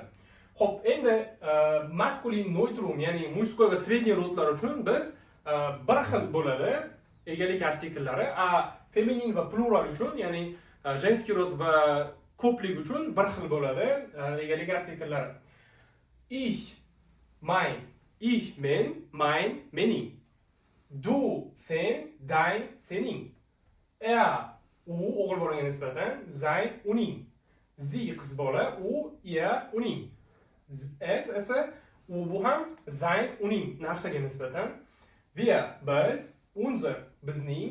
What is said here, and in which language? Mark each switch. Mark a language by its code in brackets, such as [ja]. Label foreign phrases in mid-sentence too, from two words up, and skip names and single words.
[uz] Xo'p, endi [de] maskulin neutrum, [uz] ya'ni muskoy va sredniy rodlar uchun biz bir xil bo'ladi egalik artikellari, feminin va plural uchun, ya'ni [ru] женский род [uz] va ko'plik uchun bir xil bo'ladi egalik artikellari. [de] Ich, mein, ich, men, mein, mening. Du, sen, dein, [uz] sening. U o'g'il bolaga nisbatan, sein, uning. Sie, qiz bola, u, ihr, uning. Es esa bu ham sein, uning narsaga nisbatan. [de] Wir, biz, unser, bizning.